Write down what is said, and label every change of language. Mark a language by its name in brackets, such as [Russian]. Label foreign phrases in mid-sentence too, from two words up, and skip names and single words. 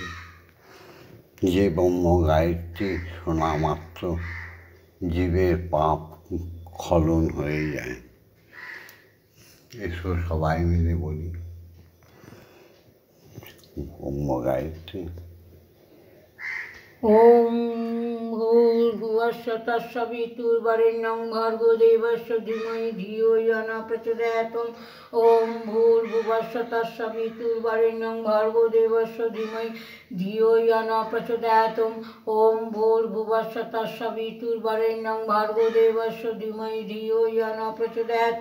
[Bangla] যে ব্রহ্ম গায়ত্রী শোনা মাত্র জীবের পাপ খলন হয়ে যায়। এসো সবাই মিলে বলি ব্রহ্ম গায়ত্রী। [Sanskrit] ওম ভূর্ভুবস্সুঃ তৎসবিতুর্বরেণ্যং ভর্গো দেবস্য ধীমহি ধিয়ো यो न प्रचोदयात्। ওম ভূর্ভুবস্সুঃ তৎসবিতুর্বরেণ্যং ভর্গো দেবস্য ধীমহি ধিয়ো यो न प्रचोदयात्। ওম ভূর্ভুবস্সুঃ তৎসবিতুর্বরেণ্যং ভর্গো দেবস্য ধীমহি ধিয়ো यो न प्रचोदयात्।